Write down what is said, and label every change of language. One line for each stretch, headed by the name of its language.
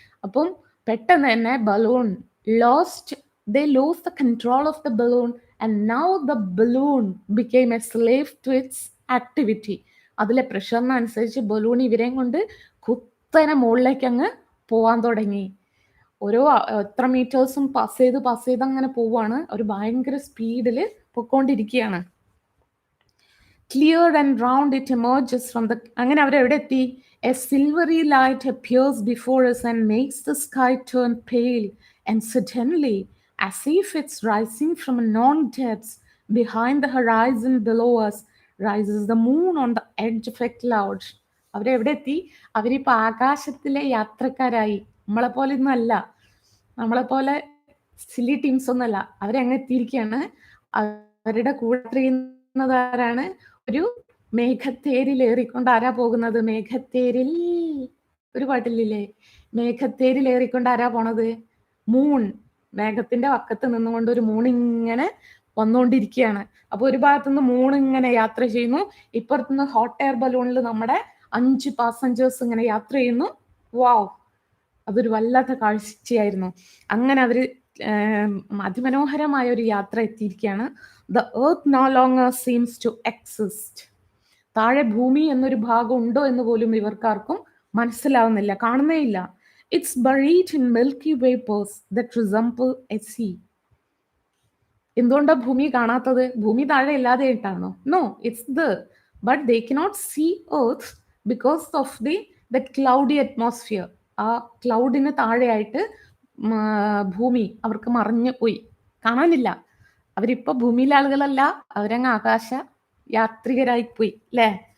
English: അപ്പം പെട്ടെന്ന് തന്നെ balloon lost the control of the balloon and now the balloon became a slave to its activity.
Malayalam: അതിലെ പ്രഷറിനനുസരിച്ച് balloon ഇവരെയും കൊണ്ട് കുത്തനെ മുകളിലേക്ക് അങ്ങ് പോവാൻ തുടങ്ങി. ഓരോ എത്ര മീറ്റേഴ്സും പാസ് ചെയ്ത് അങ്ങനെ പോവാണ്. ഒരു ഭയങ്കര സ്പീഡിൽ പൊക്കോണ്ടിരിക്കുകയാണ്.
English: Clear and round it emerges from the
Malayalam: അങ്ങനെ അവരെവിടെ എത്തി?
English: A silvery light appears before us and makes the sky turn pale, and suddenly, as if it's rising from a known depths, behind the horizon below us rises the moon on the edge of a cloud.
Malayalam: അവരെവിടെ എത്തി? അവരിപ്പോൾ ആകാശത്തിലെ യാത്രക്കാരായി. നമ്മളെപ്പോലെ ഒന്നും അല്ല, നമ്മളെപ്പോലെ silly teams ഒന്നല്ല. അവരങ്ങ് എത്തിയിരിക്കുകയാണ്. അവരുടെ കൂടെ ചെയ്യുന്നത് ആരാണ്? ഒരു മേഘത്തേരിൽ ഏറിക്കൊണ്ട് ആരാ പോകുന്നത്? മേഘത്തേരിൽ ഒരു പാട്ടില്ലേ? മേഘത്തേരിൽ ഏറിക്കൊണ്ട് ആരാ പോണത്? മൂൺ. മേഘത്തിന്റെ വക്കത്ത് നിന്നുകൊണ്ട് ഒരു മൂൺ ഇങ്ങനെ വന്നുകൊണ്ടിരിക്കുകയാണ്. അപ്പൊ ഒരു ഭാഗത്തുനിന്ന് മൂൺ ഇങ്ങനെ യാത്ര ചെയ്യുന്നു, ഇപ്പുറത്തുനിന്ന് ഹോട്ട് എയർ ബലൂണിൽ നമ്മുടെ 5 പാസഞ്ചേഴ്സ് ഇങ്ങനെ യാത്ര ചെയ്യുന്നു. വാവ്, അതൊരു വല്ലാത്ത കാഴ്ചയായിരുന്നു. അങ്ങനെ അവര് അതിമനോഹരമായ ഒരു യാത്ര എത്തിയിരിക്കുകയാണ്.
English: The earth no longer seems to exist.
Malayalam: താഴെ ഭൂമി എന്നൊരു ഭാഗം ഉണ്ടോ എന്ന് പോലും ഇവർക്കാർക്കും മനസ്സിലാവുന്നില്ല, കാണുന്നേയില്ല.
English: It's buried in milky vapors that resemble a sea.
Malayalam: എന്തുകൊണ്ടാ ഭൂമി കാണാത്തത്? ഭൂമി താഴെ ഇല്ലാതെ ആയിട്ടാണോ?
English: No, it's there. But they cannot see earth because of that cloudy atmosphere.
Malayalam: ആ ക്ലൗഡിന് താഴെയായിട്ട് ഭൂമി അവർക്ക് മറഞ്ഞു പോയി, കാണാനില്ല. അവരിപ്പോ ഭൂമിയിലെ ആളുകളല്ല, അവരങ്ങ് ആകാശ യാത്രികരായി പോയി അല്ലേ?